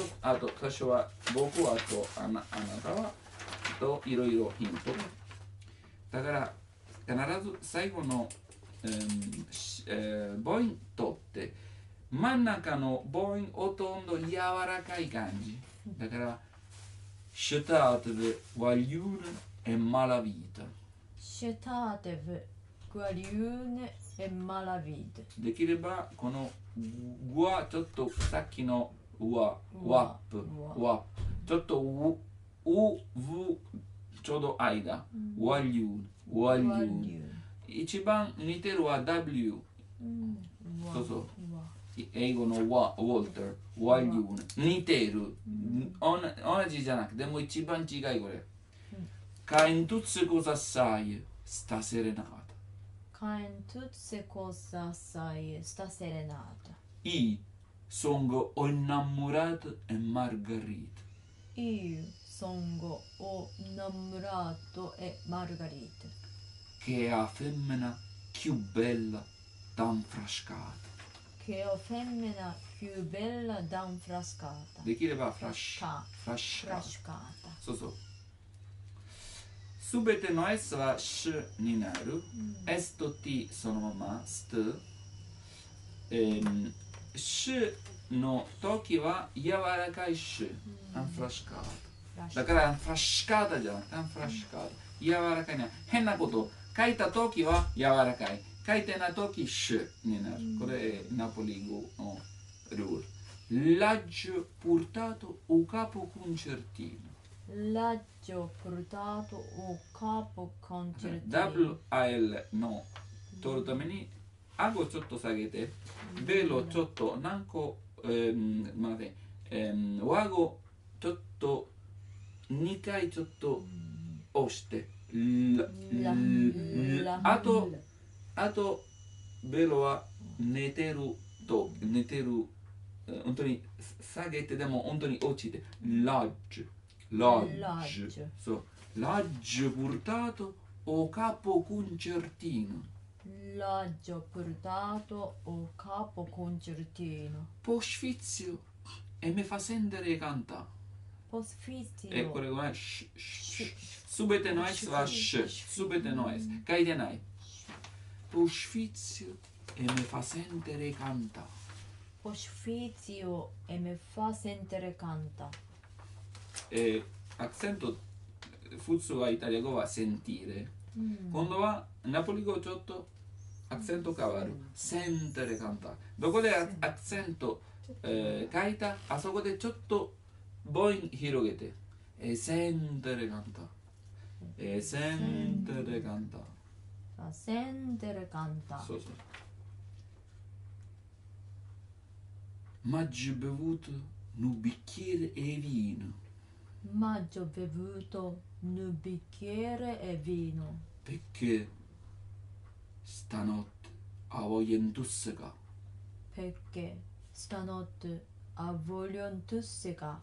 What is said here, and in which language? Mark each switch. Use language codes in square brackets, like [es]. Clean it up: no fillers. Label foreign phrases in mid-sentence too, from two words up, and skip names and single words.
[ja] あと箇所は僕はとあなたはといろいろヒント。だから必ず最後の、母音取って真ん中の母音ほとんど柔らかい感じ。 [nap] だから Scetateve guaglione e malavita. Scetateve guaglione e malavita. [ja] できればこのうはちょっとさっきのワップちょっとうちょうど間ワリュー一番似てるは W そうそう英語のウォルターワリュー似ている同じじゃなくても一番違いこれ [nap] Ca in tutte cose assai sta serenata Ca in tutte cose assai sta serenata. I sono innamorato e Margherita. Io sono innamorato e Margherita. Che è femmina più bella d'infrascata. Che è femmina più bella d'infrascata. [ja] できればフラッシュ。そうそう。すべての S は S になる。S と T そのまま、st。S の時は柔らかい S。アンフラッシュカータ。だからアンフラッシュカータじゃなくてアンフラッシュカータ。柔らかいね。変なこと。書いた時は柔らかい。書いてない時 S になる。これナポリ語のルール。 [nap] L'aggio portato o capo concertino. L'aggio portato o capo concertino. [ja] WL の取るために顎ちょっと下げて、ベロちょっと何個、待って、和語ちょっと2回ちょっと押して、あとベロは寝てる本当に下げてでも本当に落ちてラッジそうラッジ [nap] portato o capo concertino l'aggio portato o capo concertino posfizio e mi fa sentire cantare posfizio [ja] これはすべての S はすべての S 書いてない [nap] posfizio e mi fa sentire cantare Posfizio e mi fa sentire canta. [ja] アクセント普通はイタリア語はセンティーレ、今度はナポリ語ちょっとアクセント変わる、センテレカンタ。どこでアクセント、書いたあそこでちょっと母音広げてセンテレカンタ、センテレカンタ、センテレカンタ。そうそう。 [nap] Maggio bevuto un bicchiere e vino. Maggio bevuto un bicchiere e vino. Perché stanotte voglio intossica. Perché stanotte voglio intossica.